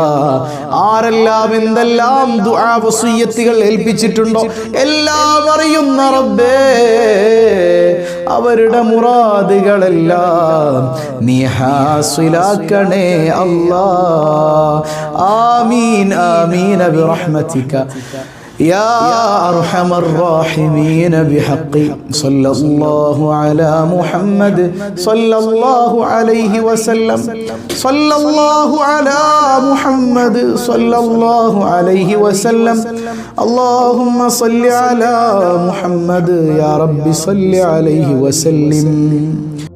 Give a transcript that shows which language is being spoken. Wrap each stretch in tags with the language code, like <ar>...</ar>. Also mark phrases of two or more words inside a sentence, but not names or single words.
<ml>ആരെല്ലാം എന്തെല്ലാം ദുആ വസിയ്യത്തുകൾ ഏൽപ്പിച്ചിട്ടുണ്ടോ എല്ലാം അറിയുന്ന റബ്ബേ, അവരുടെ മുറാദുകളെല്ലാം നീ ഹാസിലാക്കണേ അല്ലാ.</ml> <ar>آمين آمين برحمتك يا أرحم الراحمين بحق صلى الله على محمد صلى الله عليه وسلم صلى الله على محمد صلى الله عليه وسلم اللهم صل على محمد يا رب صل عليه وسلم.</ar>